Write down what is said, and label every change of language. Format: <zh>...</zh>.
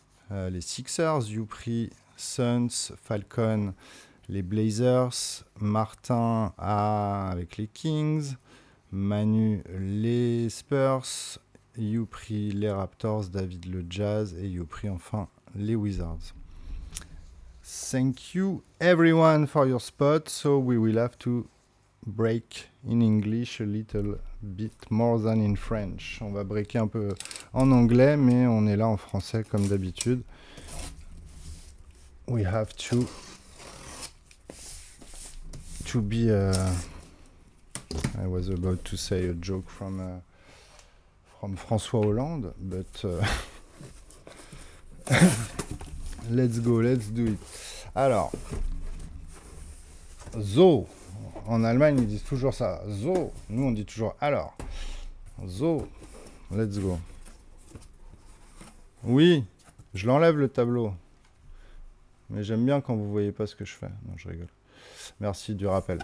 <fr>les Sixers, Youpri, Suns, Falcon, les Blazers, Martin avec les Kings, Manu les Spurs, Youpri les Raptors, David le Jazz et Youpri enfin les Wizards.</fr> <en>Thank you everyone for your spot. So we will have to break in English a little bit more than in French.</en> <fr>On va breaker un peu en anglais, mais on est là en français comme d'habitude.</fr> <en>We have to be. I was about to say a joke from François Hollande, but let's go, let's do it.</en> <fr>Alors, so, en Allemagne ils disent toujours ça, so, nous on dit toujours alors, so,</fr> <en>let's go.</en> <fr>Oui, je l'enlève le tableau, mais j'aime bien quand vous voyez pas ce que je fais. Non, je rigole. Merci du rappel.</fr>